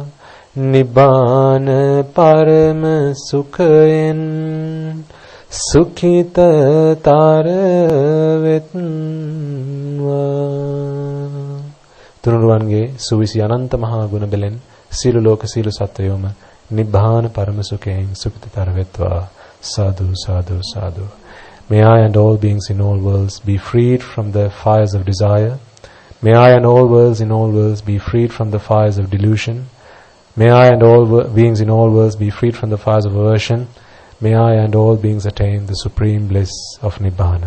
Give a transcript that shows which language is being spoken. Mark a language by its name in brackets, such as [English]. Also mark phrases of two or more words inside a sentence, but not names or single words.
[Sinhala] නිබ්බාන පරම සුඛයෙන් සුඛිත තරවේවා. තුනුරුවන්ගේ සුවිසි අනන්ත මහගුණ බලෙන් සියලු ලෝක සියලු සත්ත්වයෝම නිබ්බාන පරම සුඛයෙන් සුඛිත තරවේවා. [Pali] Sadhu, sadhu, sadhu. [English] May I and all beings in all worlds be freed from the fires of desire. May I and all worlds in all worlds be freed from the fires of delusion. May I and all beings in all worlds be freed from the fires of aversion. May I and all beings attain the supreme bliss of Nibbana.